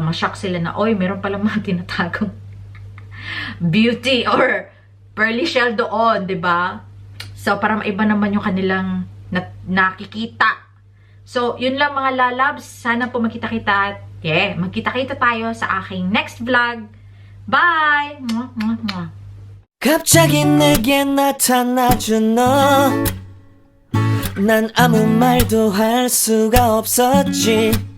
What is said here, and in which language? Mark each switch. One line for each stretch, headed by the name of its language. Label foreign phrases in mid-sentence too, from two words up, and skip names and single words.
Filipino: Ma-shock sila na oy, meron pala mga tinatagong beauty or pearly shell doon, 'di ba? So para maiba naman yung kanilang nakikita. So, yun lang mga lalabs. Sana po magkita-kita. Magkita-kita tayo sa aking
English: next vlog.
Filipino: Bye. Mwah, mwah, mwah.
Korean: 갑자기 내게 나타나준 너 난 아무 말도 할 수가 없었지